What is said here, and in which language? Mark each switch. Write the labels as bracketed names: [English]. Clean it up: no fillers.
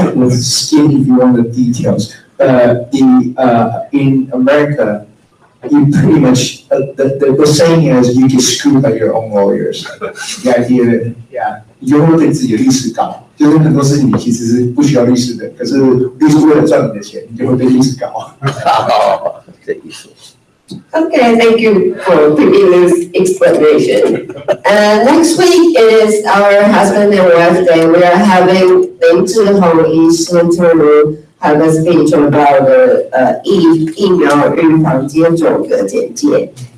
[English] Skin if you want the details. In America, you pretty much the saying is you get screwed by your own lawyers. The idea, yeah, [Chinese] 你就会被自己的律师搞，就是很多事情你其实是不需要律师的，可是律师为了赚你的钱，你就会被律师搞。这意思。 [English] Okay, thank you for giving this explanation. Next week is our husband and wife day. We are having 林志宏医师 to have a speech about [Chinese] 疫苗预防接种的简介.